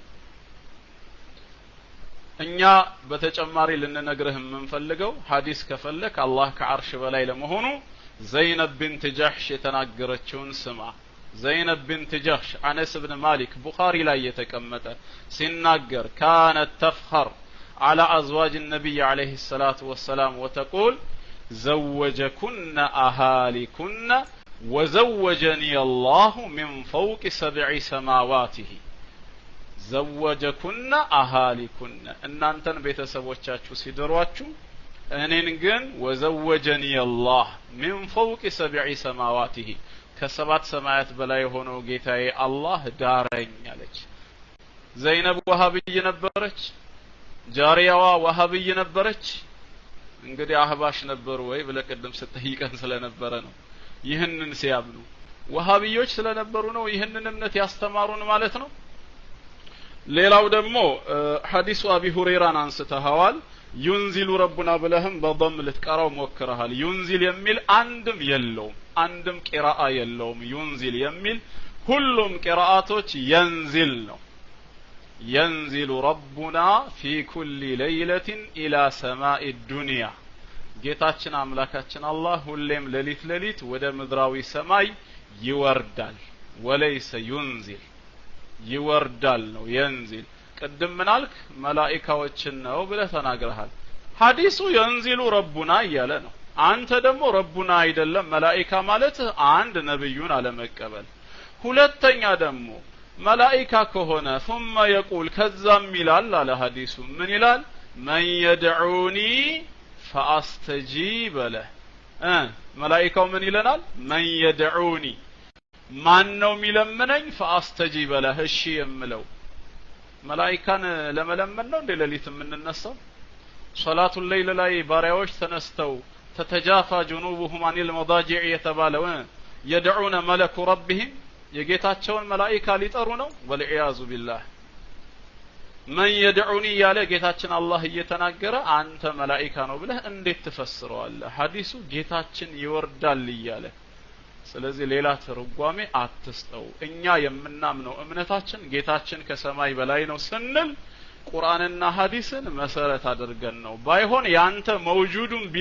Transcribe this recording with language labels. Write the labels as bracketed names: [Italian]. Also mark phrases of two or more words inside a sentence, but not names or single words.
[Amharic] እኛ በተጨማሪ ልንነግርህ የምንፈልገው ሐዲስ ከፈለክ አላህ ከዓርሽ በላይ ለመሆኑ ዘይነብ ቢንት ጀህሽ የተናገረችውን ስማ። ዘይነብ ቢንት ጀህሽ አነስ ብን ማሊክ ቡኻሪ ላይ የተቀመጠ ሲናገር [Arabic] كانت تفخر على أزواج النبي عليه الصلاة والسلام وتقول زوجكن أهالكن وزوجني الله من فوق 7 سماواته زوجكن أهالكن إن أنتن [Amharic] ቤተሰቦቻችሁ ሲደሯችሁ እኔን ግን [Arabic] وزوجني الله من فوق 7 سماواته [Amharic] ከሰባት ሰማያት በላይ ሆኖ ጌታዬ አላህ ዳረኝ አለች። ዘይነብ ወሃብይ ነበረች። ጃሪያዋ ወሃብይ ነበረች። እንግዲህ አህባሽ ነበሩ ወይ ብለህ ቀደም ስትጠይቀን ስለነበረ ነው። ይህንን ሲያምኑ ወሃብዮች ስለነበሩ ነው ይህንን እምነት ያስተማሩን ማለት ነው። ሌላው ደግሞ ሐዲሱ አቢ ሁረይራን አንስተዋል። [Arabic] ينزل ربنا [Amharic] ብለህም በضم ልትቀራው ሞክረሃል። ዩንዚል የሚል አንድም የለውም፣ አንድም ቂራአ የለውም። ዩንዚል የሚል ሁሉም ቂራአቶች የንዚል ነው። [Arabic] ينزل ربنا في كل ليلة إلى سماء الدنيا [Amharic] ጌታችን አምላካችን አላህ ሁሌም ሌሊት ወደ ምድራዊ ሰማይ ይወርዳል። [Arabic] وليس ينزل [Amharic] ይወርዳል ነው የንዚል። ቅድም ምናልክ መላእክቶችን ነው ብለህ ተናግረሃል። ሐዲሱ [Arabic] ينزل ربنا [Amharic] እያለ ነው። አንተ ደግሞ ረቡና አይደለም መላእክታ ማለት አንድ ነብዩን አለመቀበል። ሁለተኛ ደግሞ መላእክታ ከሆነ [Arabic] ثم يقول [Amharic] ከዛም ይላል አለ ሐዲሱ ምን ይላል? [Arabic] من يدعوني فاستجيب له [Amharic] መላእክታው ምን ይለናል? [Arabic] من يدعوني [Amharic] ማን ነው የሚለምነኝ? [Arabic] فاستجيب له [Amharic] እሺ የምለው መላእክታን ለመለመን ነው እንደ ሌሊት የምንነሳው? ሶላቱ ሌይል ላይ ባሪያዎች ተነስተው [Arabic] تتجافى جنوبهم عن المضاجع [Amharic] የተባለው [Arabic] يدعون ملك ربهم [Amharic] የጌታቸውን መላእክታ ሊጠሩ ነው። [Arabic] والعياذ بالله من يدعوني [Amharic] ያለ ጌታችን አላህ እየተናገረ አንተ መላእክታ ነው ብለህ እንዴት ትፈስረዋለህ? ሐዲሱ ጌታችን ይወርዳል እያለ። ስለዚህ ሌላ ትርጓሜ አትስጠው። እኛ የምናምነው እምነታችን ጌታችን ከሰማይ በላይ ነው ስንል ቁርአንና ሐዲስን መሰረት አድርገን ነው። ባይሆን ያንተ መውጁዱን ቢላ